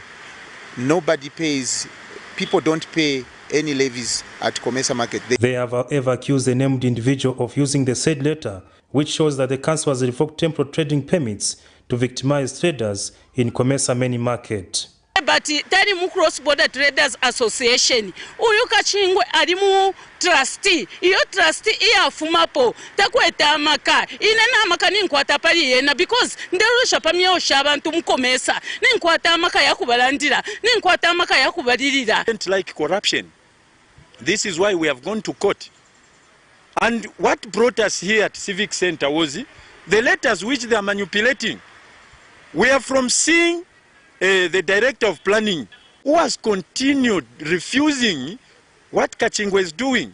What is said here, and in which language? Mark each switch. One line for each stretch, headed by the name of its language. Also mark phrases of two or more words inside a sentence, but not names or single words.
English: Nobody pays, people don't pay any levies at COMESA market. They have however accused the named individual of using the said letter, which shows that the council has revoked temporary trading permits to victimize traders in COMESA main market.
Bemba: But tani mu Cross Border Traders Association uyu Kachingwe ali mu trustee, iyo trustee iyafumapo takweta amaka inena amaka ninkwata pali yena because nderusha pamyo shabantu mu COMESA ninkwata amaka yakubalandira ninkwata amaka yakubalirira.
English: Like corruption, this is why we have gone to court, and what brought us here at Civic Center was the letters which they are manipulating. We are from seeing the director of planning, who has continued refusing what Kachingwe is doing.